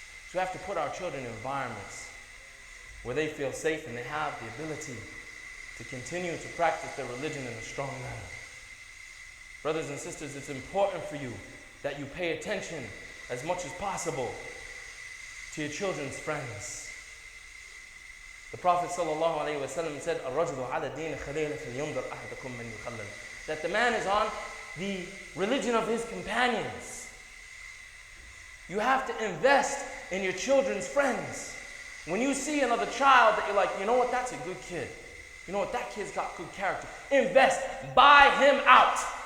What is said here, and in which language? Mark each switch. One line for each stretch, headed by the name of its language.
English: So we have to put our children in environments where they feel safe and they have the ability to continue to practice their religion in a strong manner. Brothers and sisters, it's important for you that you pay attention as much as possible to your children's friends. The Prophet ﷺ said,
Arabic: "الرجل على دين خليله فلينظر أحدكم من يخلل."
English: That the man is on the religion of his companions. You have to invest in your children's friends. When you see another child that you're like, you know what, that's a good kid. You know what, that kid's got good character. Invest, buy him out.